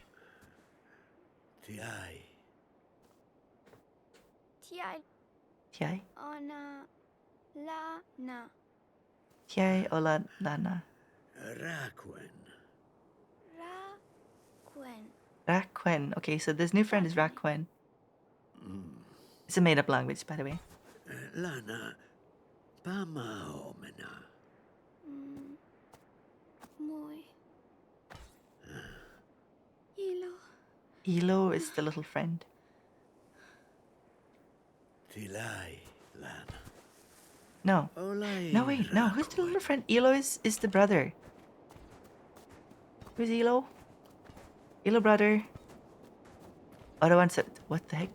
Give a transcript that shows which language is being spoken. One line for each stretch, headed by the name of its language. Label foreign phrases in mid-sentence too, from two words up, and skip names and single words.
English: Tiai. Tiai? Ona. Lana. Tiai ola lana. Rakwen. Rakwen. Okay, so this new friend is Rakwen. It's a made-up language, by the way. Lana. Pamaomena. Moi. Elo is the little friend. Tilai. Lana. No. No, wait. No, who's the little friend? Elo is the brother. Who's Elo? Elo brother. Other one said, what the heck?